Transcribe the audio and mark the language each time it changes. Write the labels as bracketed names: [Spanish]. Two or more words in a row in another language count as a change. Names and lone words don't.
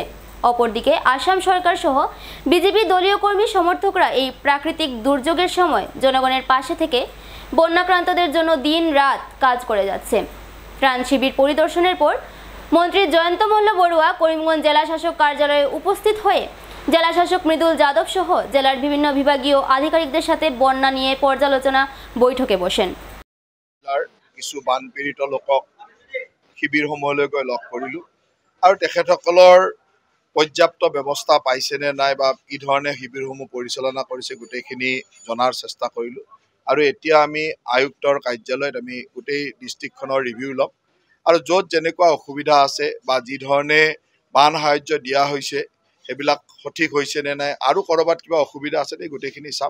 [Bangla] অপরদিকে আসাম সরকার সহ বিজেপি দলীয় কর্মী সমর্থকরা এই প্রাকৃতিক দুর্যোগের সময় জনগণের পাশে থেকে বন্যাক্রান্তদের জন্য দিন রাত কাজ করে যাচ্ছে। ত্রাণ শিবির পরিদর্শনের পর মন্ত্রী জয়ন্ত মল্ল বড়ুয়া করিমগঞ্জ জেলা শাসক কার্যালয়ে উপস্থিত হয়ে জেলা শাসক মৃদুল যাদব সহ জেলার বিভিন্ন বিভাগীয় আধিকারিকদের সাথে বন্যা নিয়ে পর্যালোচনা বৈঠকে বসেন। [Assamese] কিছু বানপীড়িত লোকক শিবিৰসমূহলৈ গৈ লগ কৰিলোঁ আৰু তেখেতসকলৰ পৰ্যাপ্ত ব্যৱস্থা পাইছেনে নাই বা কি ধৰণে শিবিৰসমূহ পৰিচালনা কৰিছে গোটেইখিনি জনাৰ চেষ্টা কৰিলোঁ। আৰু এতিয়া আমি আয়ুক্তৰ কাৰ্যালয়ত আমি গোটেই ডিষ্ট্ৰিক্টখনৰ ৰিভিউ ল'ম আৰু য'ত যেনেকুৱা অসুবিধা আছে বা যি ধৰণে বান সাহায্য দিয়া হৈছে সেইবিলাক সঠিক হৈছে নে নাই আৰু ক'ৰবাত কিবা অসুবিধা আছে নে গোটেইখিনি চাম।